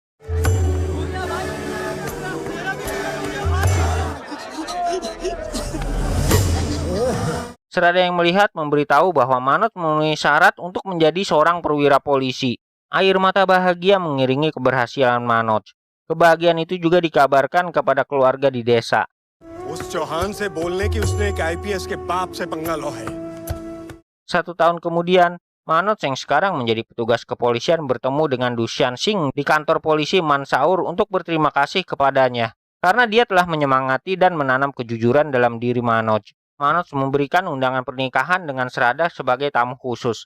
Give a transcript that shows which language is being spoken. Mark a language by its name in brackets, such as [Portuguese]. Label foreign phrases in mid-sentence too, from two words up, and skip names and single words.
[Indonesian] Srada yang melihat memberitahu bahwa Manoj memenuhi syarat untuk menjadi seorang perwira polisi. Air mata bahagia mengiringi keberhasilan Manoj. Kebahagiaan itu juga dikabarkan kepada keluarga di desa. [Hindi] उस चौहान से बोलने की उसने एक आईपीएस के बाप से पंगा लो है। [Indonesian] 1 tahun kemudian, Manoj yang sekarang menjadi petugas kepolisian bertemu dengan Dusyan Singh di kantor polisi Mandsaur untuk berterima kasih kepadanya karena dia telah menyemangati dan menanam kejujuran dalam diri Manoj. Manoj memberikan undangan pernikahan dengan Srada sebagai tamu khusus.